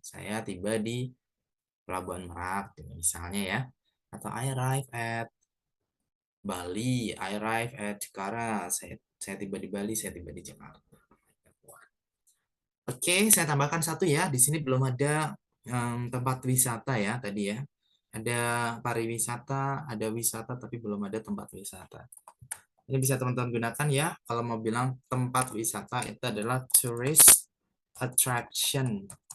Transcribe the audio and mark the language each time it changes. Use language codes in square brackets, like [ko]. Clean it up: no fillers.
[id] Saya tiba di Pelabuhan Merak misalnya ya. [en] Atau I arrive at Bali, I arrive at Jakarta. [id] Saya tiba di Bali, saya tiba di Jakarta. Oke, saya tambahkan satu ya. Di sini belum ada tempat wisata ya tadi ya. Ada pariwisata, ada wisata, tapi belum ada tempat wisata. Ini bisa teman-teman gunakan ya. Kalau mau bilang tempat wisata itu adalah tourist attraction.